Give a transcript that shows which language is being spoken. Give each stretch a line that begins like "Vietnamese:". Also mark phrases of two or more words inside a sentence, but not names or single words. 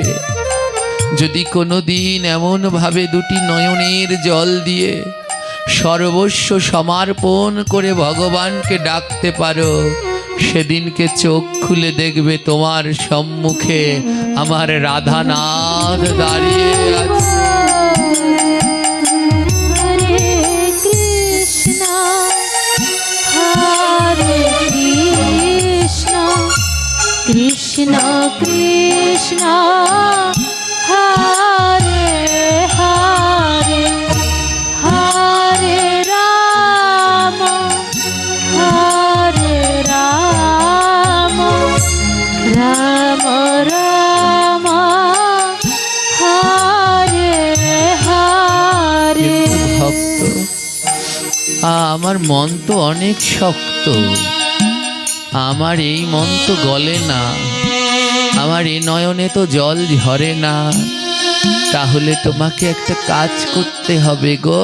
Bangla: যদি কোনোদিন এমন ভাবে দুটি নয়নের জল দিয়ে সর্বস্ব সমর্পণ করে ভগবানকে ডাকতে পারো, সেদিনকে চোখ খুলে দেখবে তোমার সম্মুখে আমার রাধানাথ দাঁড়িয়ে আছে।
Sanskrit: हरे कृष्ण हरे कृष्ण कृष्ण कृष्ण हरे हरे हरे राम हरे राम राम राम हरे हरे
Bangla: কিন্তু ভক্ত, আমার মন তো অনেক শক্ত, আমার এই মন তো গলে না, আমার এই নয়নে তো জল ঝরে না। তাহলে তোমাকে একটা কাজ করতে হবে গো।